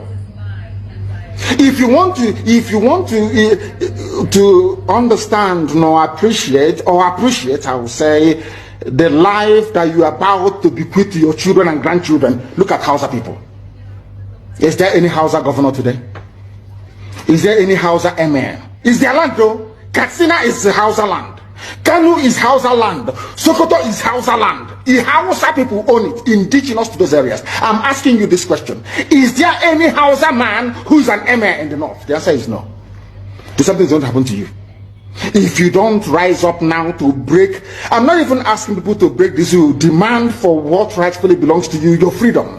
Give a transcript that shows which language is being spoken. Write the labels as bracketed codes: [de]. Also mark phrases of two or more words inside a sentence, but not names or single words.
[en] If you want to understand or appreciate, I will say, the life that you are about to bequeath to your children and grandchildren, look at Hausa people. Is there any Hausa governor today? Is there any Hausa emir? Is there land though? Katsina is Hausa land. Kanu is Hausa land. Sokoto is Hausa land. The Hausa people own it, indigenous to those areas. I'm asking you this question. Is there any Hausa man who is an emir in the north? The answer is no. Something's going to happen to you. If you don't rise up now to break, I'm not even asking people to break this rule. Demand for what rightfully belongs to you, your freedom.